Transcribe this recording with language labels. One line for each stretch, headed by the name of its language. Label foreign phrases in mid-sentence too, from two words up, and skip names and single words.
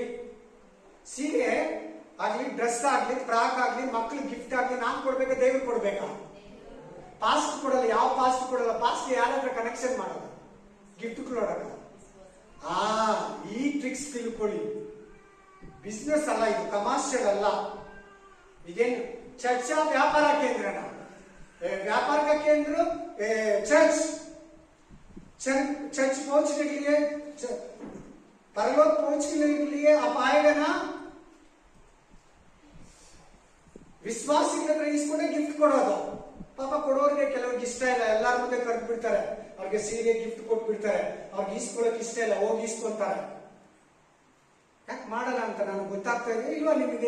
Kannada: ಸೀರೆ ಆಗ್ಲಿ, ಡ್ರೆಸ್ ಆಗ್ಲಿ, ಫ್ರಾಕ್ ಆಗ್ಲಿ, ಮಕ್ಳಿಗೆ ಗಿಫ್ಟ್ ಆಗ್ಲಿ ನಾನು ಕೊಡ್ಬೇಕಾ, ದೇವ್ರು ಕೊಡ್ಬೇಕಾ? ಪಾಸ್ಟ್ ಕೊಡಲ್ಲ. ಯಾವ ಪಾಸ್ಟ್ ಕೊಡಲ್ಲ. ಪಾಸ್ಟ್ ಯಾರಾದ್ರೂ ಕನೆಕ್ಷನ್ ಮಾಡೋದು ಗಿಫ್ಟ್ ಕೊಡೋಣ. ಈ ಟ್ರಿಕ್ಸ್ ತಿಳ್ಕೊಳ್ಳಿ. ಬಿಸ್ನೆಸ್ ಅಲ್ಲ ಇದು, ಕಮರ್ಷಿಯಲ್ ಅಲ್ಲ. ಇದೇನು ಚರ್ಚಾ ವ್ಯಾಪಾರ ಕೇಂದ್ರನ?
Hindi: व्यापार का केंद्र चर्च। चर्च पहुंचने के लिए, परलोक पहुंचने के लिए आप आएगा ना,
Kannada: ವಿಶ್ವಾಸಿಗಳ ಹತ್ರ ಇಸ್ಕೊಂಡೆ ಗಿಫ್ಟ್ ಕೊಡೋದು. ಪಾಪ ಕೊಡೋರಿಗೆ ಕೆಲವ್ರಿಗೆ ಇಷ್ಟ ಇಲ್ಲ, ಎಲ್ಲಾರ ಮುಂದೆ ಕರೆದು ಬಿಡ್ತಾರೆ, ಅವ್ರಿಗೆ ಸೀರೆ ಗಿಫ್ಟ್ ಕೊಟ್ಬಿಡ್ತಾರೆ, ಅವ್ರಿಗೆ ಇಸ್ಕೊಳಕ್ ಇಷ್ಟ ಇಲ್ಲ, ಹೋಗಿ ಇಸ್ಕೊಂತಾರೆ. ಯಾಕೆ ಮಾಡಲ್ಲ ಅಂತ ನನಗೆ ಗೊತ್ತಾಗ್ತಾ ಇದೆ ಇಲ್ವಾ ನಿಮಗೆ?